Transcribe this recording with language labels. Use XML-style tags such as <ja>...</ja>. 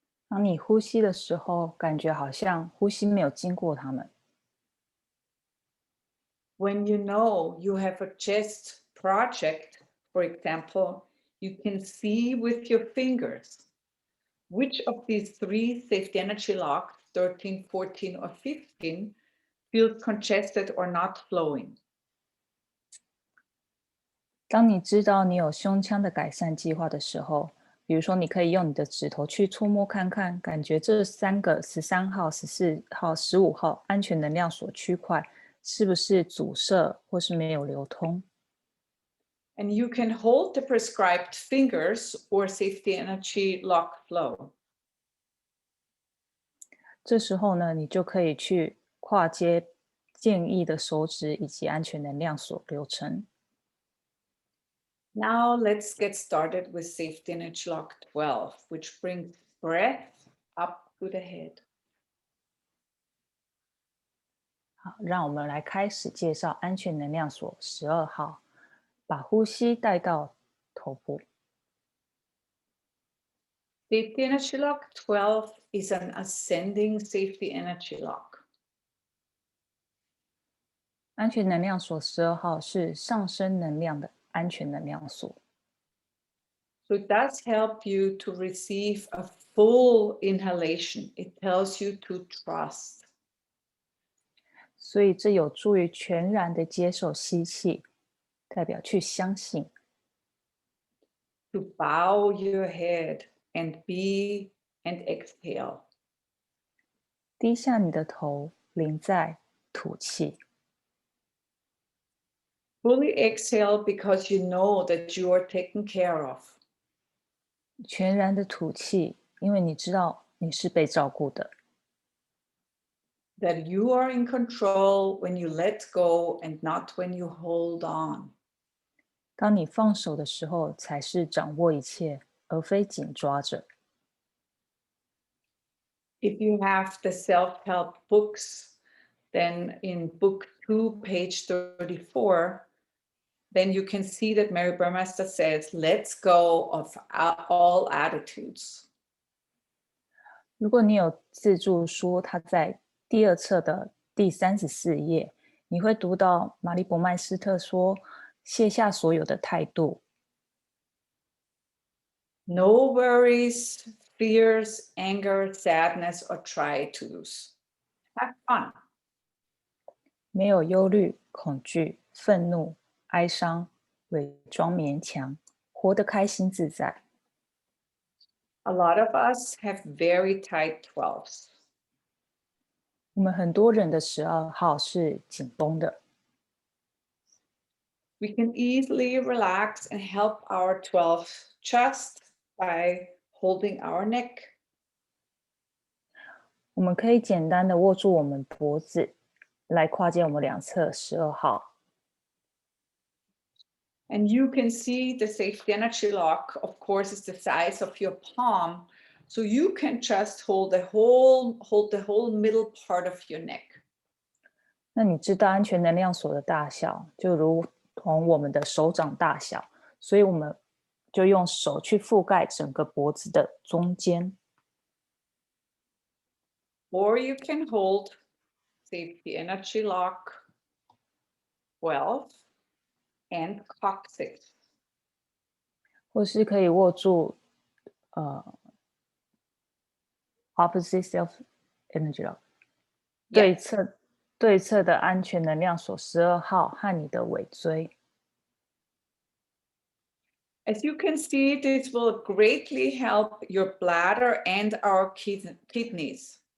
<zh>当你呼吸的时候，感觉好像呼吸没有经过它们。</zh> <en>When you know you have a chest project, for example, you can see with your fingers which of these 3 safety energy locks, 13, 14, or 15, feels congested or not flowing.</en> <zh>当你知道你有胸腔的改善计划的时候，比如说你可以用你的指头去触摸看看，感觉这3个13号、14号、15号安全能量锁区块是不是阻塞或是没有流通。</zh> <en>And you can hold the prescribed fingers or safety energy lock flow.</en> <zh>这时候呢，你就可以去跨接建议的手指以及安全能量锁流程。</zh> <en>Now let's get started with safety energy lock 12, which brings breath up to the head.</en> <zh>好，让我们来开始介绍安全能量锁12号，把呼吸带到头部。</zh> <en>Safety energy lock 12 is an ascending safety energy lock.</en> <zh>安全能量锁12号是上升能量的安全能量锁。</zh> <en>So it does help you to receive a full inhalation. It tells you to trust.</en> <zh>所以这有助于全然的接受吸气，代表去相信。</zh> <en>To bow your head and be and exhale.</en> <zh>低下你的头，临在吐气。</zh> <en>Fully exhale because you know that you are taken care of.</en> <zh>全然的吐气，因为你知道你是被照顾的。</zh> <en>That you are in control when you let go and not when you hold on.</en> <zh>当你放手的时候，才是掌握一切，而非紧抓着。</zh> <en>If you have the self-help books, then in book 2, page 34, then you can see that Mary Burmester says, let's go of all attitudes.</en> <zh>如果你有自助书，它在第2册的第34页，你会读到玛丽伯麦斯特说：“卸下所有的态度。”</zh> <en>No worries, fears, anger, sadness, or try-tos. Have fun.</en> <zh>没有忧虑、恐惧、愤怒、哀伤、伪装勉强，活得开心自在。</zh> <en>A lot of us have very tight 12s.</en> <zh>我们很多人的12号是紧绷的，</zh> <en>We can easily relax and help our 12th just by holding our neck.</en> <zh>我们可以简单的握住我们脖子，来跨界我们2侧12号。</zh> <en>And you can see the safety energy lock, of course, is the size of your palm. So you can just hold the whole middle part of your neck.</en> <zh>那你知道安全能量锁的大小，就如同我们的手掌大小，所以我们就用手去覆盖整个脖子的中间。</zh> <en>Or you can hold safety energy lock 12 and coccyx.</en> <zh>或是可以握住</zh> <en>opposite self energy lock</en> <zh>对侧的安全能量锁12号和你的尾椎。</zh> <en>As you can see, this will greatly help your bladder and our kidneys.</en>